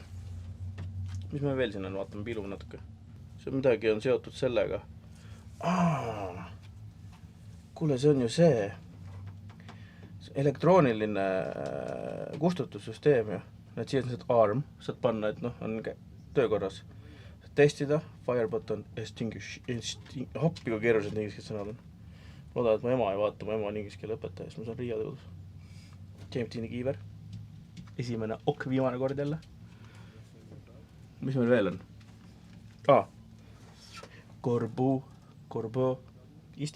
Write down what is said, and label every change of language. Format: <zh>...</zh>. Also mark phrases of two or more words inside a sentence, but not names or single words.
<et>Mis me veel siin on, vaatame pilu natuke. See midagi on seotud sellega. Kuule, see on ju see elektrooniline kustutussüsteem ju. Need siia on arm, saad panna, et on töökorras. Testida,</et> <en>fire button, extinguish,</en> <et>hoppi kui keerulised ingliskeelsed sõnad on. Loodan, et mu ema ei vaata, mu ema on ingliskeele õpetaja, siis ma saan Riia tõudus. James Deani kiiver. Esimene viimane kord jälle. Mis meil veel on? Korbu, iste.</et>